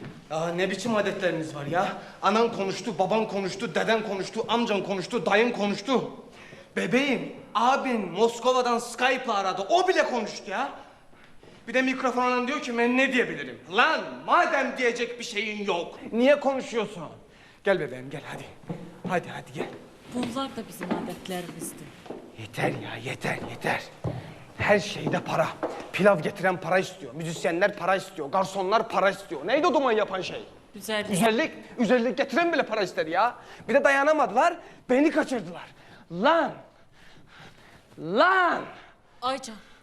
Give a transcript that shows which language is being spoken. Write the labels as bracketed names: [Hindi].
[Turkish] Ya ne biçim adetleriniz var ya? Anan konuştu, baban konuştu, deden konuştu, amcan konuştu, dayın konuştu. Bebeğim, abin Moskova'dan Skype'la aradı. O bile konuştu ya. Bir de mikrofonla diyor ki ben ne diyebilirim? Lan madem diyecek bir şeyin yok. Niye konuşuyorsun? Gel bebeğim gel hadi. Hadi gel. [Azerbaijani] Bunlar da bizim adətlərimizdir. [Turkish] Yeter ya yeter. Her şeyde para. Pilav getiren para istiyor. Müzisyenler para istiyor. Garsonlar para istiyor. Neydi o duman yapan şey? Güzellik. Güzellik getiren bile para ister ya. Bir de dayanamadılar. Beni kaçırdılar. Lan. Aycan.